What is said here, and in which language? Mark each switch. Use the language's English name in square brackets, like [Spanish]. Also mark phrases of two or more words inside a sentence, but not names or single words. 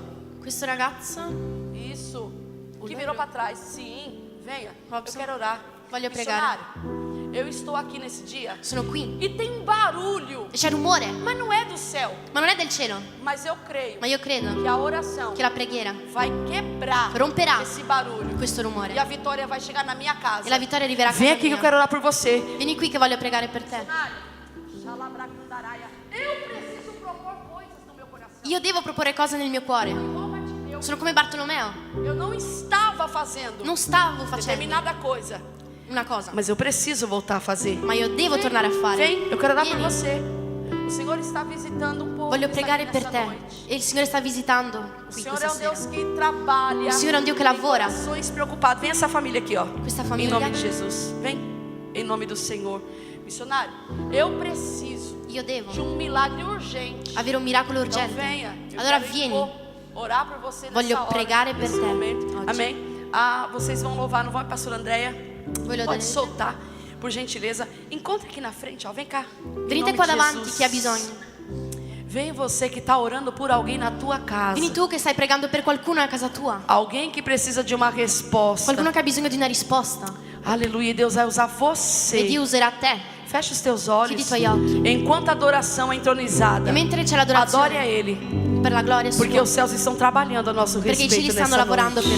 [Italian] questo ragazzo, [Portuguese] Isso. Que virou para trás. Sim, venha. Robson. Eu quero orar. [Italian] Voglio pregare. [Portuguese] Missionário, eu estou aqui nesse dia [Italian] sono qui. [Portuguese] e tem um barulho, [Italian] E c'è rumore, [Portuguese] mas não é do céu. [Italian] ma non è del cielo. [Portuguese] Mas eu creio [Italian] Ma io credo [Portuguese] que a oração [Italian] che la preghiera [Portuguese] vai quebrar [Italian] romperà [Portuguese] esse barulho [Italian] questo [Portuguese] e a [Italian] rumore. [Portuguese] vitória vai chegar na minha casa. [Italian] E la vittoria arriverà a [Portuguese] Vem [Italian] casa [Portuguese] aqui que eu [Italian] mia. [Portuguese] quero orar por você. [Italian] Vieni qui che voglio pregare per te. [Portuguese] Eu preciso propor coisas no meu coração. [Italian] Io devo proporre cose nel mio cuore. Sono come Bartolomeo. [Portuguese] Eu não estava fazendo [Italian] Non stavo facendo [Portuguese] determinada coisa, [Italian] una cosa, [Portuguese] mas eu preciso voltar a fazer. [Italian] ma io devo tornare a fare. [Portuguese] Vem, eu quero orar por [Italian] Vieni. [Portuguese] você. O Senhor está visitando um povo. [Italian] Voglio [Portuguese] que está [Italian] pregare [Portuguese] aqui [Italian] per [Portuguese] nessa [Italian] te. [Portuguese] noite. [Italian] E il Signore sta visitando [Portuguese] O [Italian] qui [Portuguese] Senhor [Italian] questa [Portuguese] é um [Italian] sera. [Portuguese] Deus que trabalha. O Senhor é um [Italian] Dio che [Portuguese] tem [Italian] lavora. [Portuguese] corações preocupados. Vem essa família aqui, ó. [Italian] Questa [Portuguese] Em [Italian] famiglia. [Portuguese] nome de Jesus. Vem. Em nome do Senhor. Missionário, eu preciso [Italian] Io devo [Portuguese] de um milagre urgente. [Italian] avere un miracolo [Portuguese] Então [Italian] urgente. [Portuguese] venha. Eu [Italian] Allora [Portuguese] quero [Italian] vieni. [Portuguese] orar por você [Italian] Voglio [Portuguese] nessa hora, [Italian] pregare per [Portuguese] nesse [Italian] te [Portuguese] momento. [Italian] oggi. [Portuguese] Amém. Ah, vocês vão louvar, não vai, pastor Andréia? [Italian] Voglio [Portuguese] Pode [Italian] dare- [Portuguese] soltar, por gentileza. Encontre aqui na frente, ó. Vem cá. Em [Italian] Venite [Portuguese] nome [Italian] qua [Portuguese] de [Italian] davanti [Portuguese] Jesus. [Italian] chi ha bisogno. [Portuguese] Vem você que está orando por alguém na tua casa. [Italian] Vieni tu che stai pregando per qualcuno a casa tua. [Portuguese] Alguém que precisa de uma resposta. [Italian] Qualcuno che ha bisogno di una risposta. [Portuguese] Aleluia. Deus vai usar [Italian] E [Portuguese] você. [Italian] Dio userà te. [Portuguese] Feche os teus olhos. [Italian] Chiudi i tuoi occhi. [Portuguese] Enquanto a adoração é entronizada, [Italian] E mentre c'è [Portuguese] adore [Italian] l'adorazione [Portuguese] a Ele. [Italian] per la gloria sua. [Portuguese] Porque os céus estão trabalhando a nosso [Italian] Perché i cieli [Portuguese] respeito [Italian] stanno [Portuguese] nessa [Italian] lavorando [Portuguese] noite.